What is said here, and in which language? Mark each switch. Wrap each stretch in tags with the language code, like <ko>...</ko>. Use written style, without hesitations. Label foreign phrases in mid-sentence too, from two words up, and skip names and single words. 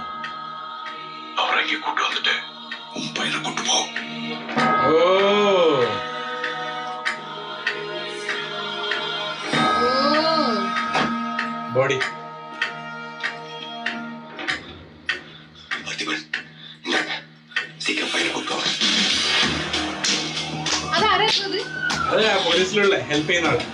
<ta>அவரை இங்கே கூட்டு வந்துட்டு உன் பையனை கூட்டு போ. ബോഡി சீக்கிரம் பையனை கூட்டோ.</ta> <ml>അതെ, പോലീസിലുള്ള ഹെൽപ്പ് ചെയ്യുന്ന ആള്.</ml>